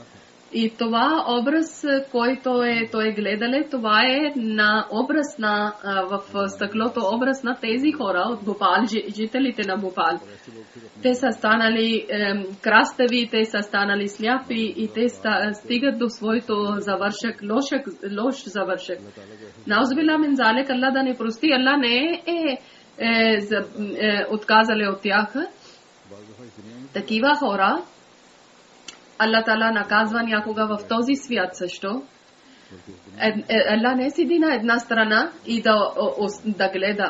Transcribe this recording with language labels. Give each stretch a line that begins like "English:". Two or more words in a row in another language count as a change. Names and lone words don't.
Bulgarian: И това образ, който той гледале, това е на образ в стъклото образ на тези хора от Бопал, жителите на Бопал. Те са станали крастави, те са станали сляпи и те стигат до своето завършък, лош завършък.
Arabic: نعوذ بالله من ذلك,
Bulgarian: Аллах да не прости, Аллах не е отказали от тях. Такива хора Аллах Таала наказва някога в този свят също. Аллах не седи на една страна и да гледа.